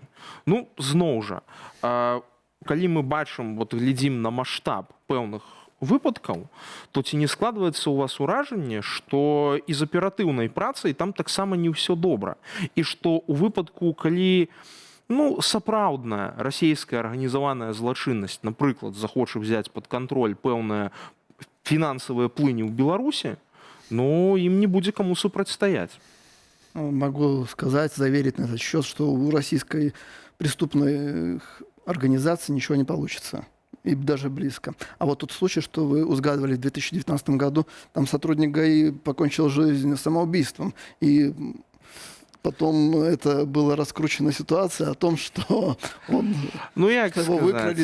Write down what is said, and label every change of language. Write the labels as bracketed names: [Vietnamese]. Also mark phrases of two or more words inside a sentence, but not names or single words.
[Belarusian] Зноў жа, калі мы бачым, глядзім на маштаб пэўных выпадкаў, то ці не складваецца ў вас уражанне, што і з аператыўнай працай там таксама не ўсё добра. І што ў выпадку, калі сапраўдная расійская арганізаваная злачыннасць, напрыклад, захоча взяць пад кантроль пэўныя фінансавыя плыні ў Беларусі, ім не будзе каму супрацьстаяць. [Russian] Могу сказать, заверить на этот счет, что у российской преступной организации ничего не получится. И даже близко. А вот тот случай, что вы узгадывали в 2019 году, там сотрудник ГАИ покончил жизнь самоубийством. И потом это была раскручена ситуация о том, что он его выкрали.